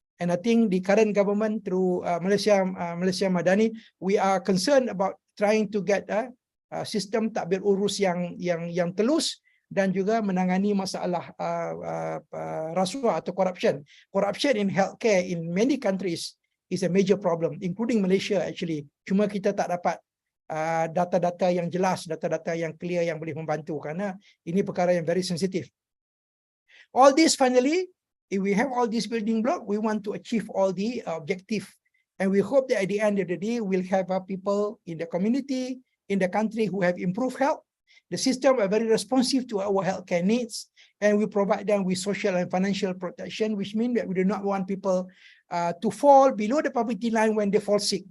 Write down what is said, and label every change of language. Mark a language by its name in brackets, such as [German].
[English] And I think the current government through Malaysia Madani, we are concerned about trying to get a [Malay] sistem takbir urus yang telus dan juga menangani masalah rasuah atau [English] corruption. Corruption in healthcare in many countries is a major problem, including Malaysia actually. [Malay] Cuma kita tak dapat data-data yang jelas, data-data yang clear yang boleh membantu karena ini perkara yang [English] very sensitive. All this finally, if we have all this building block, we want to achieve all the objective. And we hope that at the end of the day, we'll have people in the community, in the country who have improved health. The system are very responsive to our healthcare needs, and we provide them with social and financial protection, which means that we do not want people to fall below the poverty line when they fall sick.